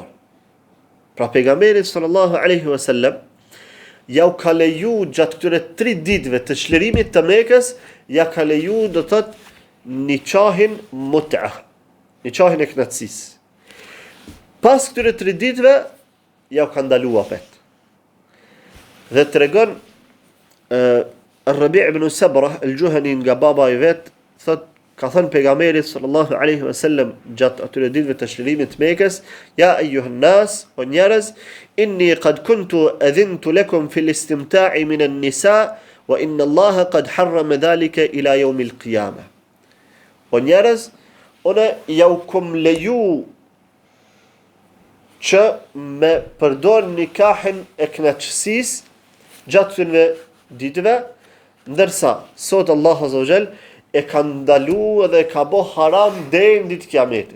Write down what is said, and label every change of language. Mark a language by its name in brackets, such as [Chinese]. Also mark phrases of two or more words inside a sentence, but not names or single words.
[Albanian] Pra pejgamberi [Arabic] صلى الله عليه وسلم [Albanian] ja u ka leju gjatë këtyre 3 ditëve të çlirimit të Mekës, ja ka leju do të thotë nikahin mut'a, nikahin e kënaqësisë. Pas këtyre 3 ditëve ja u ka ndaluar pet. Dhe tregon Rabi' ibn Sabra al-Juhani nga baba i vet, thot ka thënë pejgamberi [Arabic] صلى الله عليه وسلم [Albanian] gjatë atyre ditëve të çlirimit të Mekës, [Arabic] يا أيها الناس, [Albanian] o njerëz, [Arabic] إني قد كنت أذنت لكم في الاستمتاع من النساء وإن الله قد حرم ذلك إلى يوم القيامة. [Albanian] O njerëz, unë ja u kum leju që me përdor nikahin e kënaqësisë gjatë këtyre ditëve, ndërsa sot Allah [Arabic] عز وجل [Albanian] e ka ndaluar dhe e ka bë haram deri në ditën e Kiametit.